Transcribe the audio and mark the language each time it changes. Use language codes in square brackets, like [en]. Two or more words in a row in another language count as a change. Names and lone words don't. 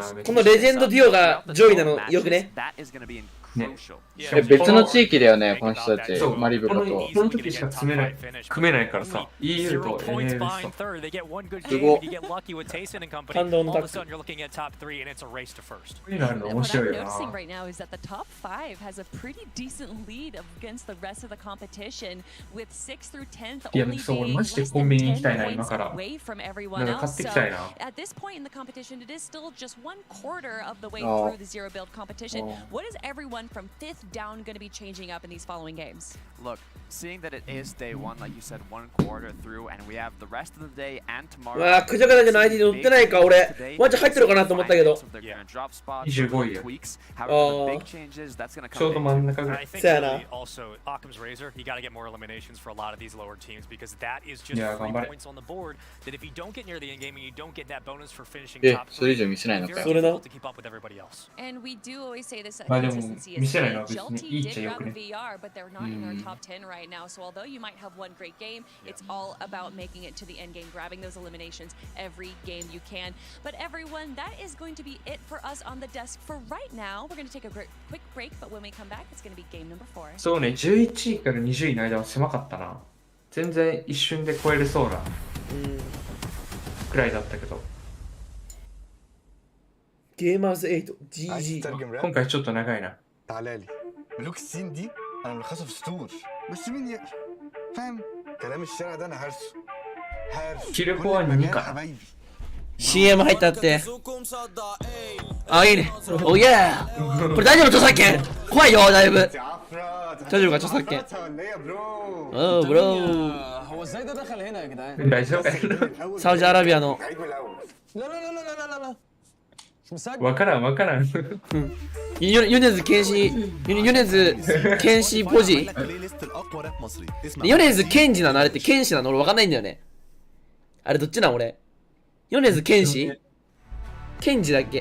[ja] このレジェンドデュオが上位なのよくね。別の地域だよね、この人たち。マリブカと。この時しか組めないからさ。EU と NA ですすご。感動のタック。こういうのあるの面白いよな。 [en] Noticing right now is that the top 5 has a pretty decent lead against the rest of the competition, with 6th through 10th only being less than 10 points away from everyone else. So at this point in the competition, it is still just 1/4 of the way through the zero build competition. What is everyone position from 5th down going to be changing up in these following games? Look, seeing that it is day one, like you said, 1 quarter through, and we have the rest of the day and tomorrow. [ja] わあ、クジャクだけの相手に乗ってないか、俺。ワンチャン入ってるかなと思ったけど。 25位や。ちょうど真ん中ぐらい。そうやな。 [en] Also, Occam's razor, you got to get more eliminations for a lot of these lower teams because that is just 3 points on the board. That if you don't get near the end game and you don't get that bonus for finishing top [ja] それ以上見せないのかよ。それな。 [en] to keep up with everybody else. And we do always say this [ja] まあでも [en] consistency [ja] 見 [en] is [ja] せない [en] key. [ja] のは別にいいっちゃよくね。 [en] VR, but they're not in our top 10 right now. So although you might have one great game, it's all about making it to the end game, grabbing those eliminations every game you can. But everyone, that is going to be it for us on the desk for right now. We're going to take a quick break, but when we come back, it's going to be game number 4. [ja] そうね、11位から20位の間は狭かったな。全然一瞬で超えれそうなくらいだったけど。 [en] Gamers8 GG [ja] 今回ちょっと長いな。 [ar] تعالى لي ملوك السين دي انا ملخصها في سطور بس مين يقرا فاهم كلام الشارع ده انا هرسه [ja] キルコア2か。 CM 入ったって。あ、いいね。おいやー。これ大丈夫著作権怖いよ、だいぶ。大丈夫か、著作権。おう、ブロー。 [ar] هو ازاي ده دخل هنا يا جدعان؟ [ja] 大丈夫。サウジアラビアの。 [ar] لا لا لا لا لا لا [ja] わからんわからん。米津玄師、米津玄師ポジ。米津玄師なのあれって剣士なの俺わかんないんだよね。あれどっちなん俺。米津玄師剣士だっけ。